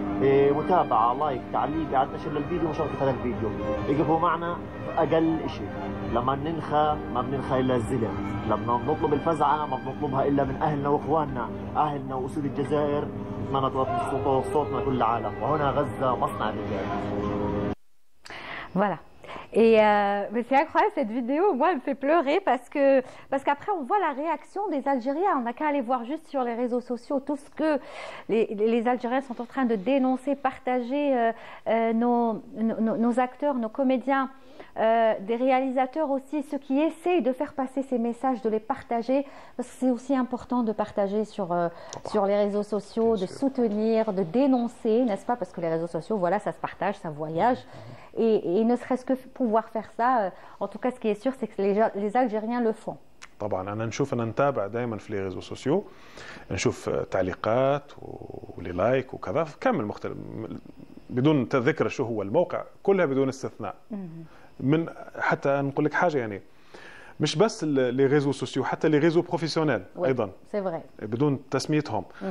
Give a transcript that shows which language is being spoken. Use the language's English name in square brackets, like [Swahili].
[Arabic] متابعة، لايك، تعليق، قاعد نشر للفيديو ومشاركة هذا الفيديو. يقفوا معنا أقل شيء. لما ننخى ما بننخى إلا الزلم، لما بنطلب الفزعة ما بنطلبها إلا من أهلنا وإخواننا، أهلنا وأسود الجزائر. نتمنى توصل صوتنا كل العالم، وهنا غزة مصنع الرجال. Voilà. [French] Et mais c'est incroyable cette vidéo, moi elle me fait pleurer parce qu'après on voit la réaction des Algériens. On n'a qu'à aller voir juste sur les réseaux sociaux tout ce que les Algériens sont en train de dénoncer, partager nos acteurs, nos comédiens, des réalisateurs aussi, ceux qui essayent de faire passer ces messages, de les partager, parce que c'est aussi important de partager sur les réseaux sociaux, de soutenir, de dénoncer, n'est-ce pas? Parce que les réseaux sociaux, voilà, ça se partage, ça voyage. Et ne serait-ce que pouvoir faire ça, en tout cas ce qui est sûr, c'est que les Algériens le font. [Arabic] طبعا انا نتابع دائما في [French] لي ريزو سوسيو، [Arabic] نشوف تعليقات ولايك وكذا كامل مختلف بدون ذكر شو هو الموقع، كلها بدون استثناء. من حتى نقول لك حاجه يعني مش بس [French] لي ريزو سوسيو، [Arabic] حتى [French] لي ريزو بروفيسيونيل [Arabic] ايضا بدون تسميتهم.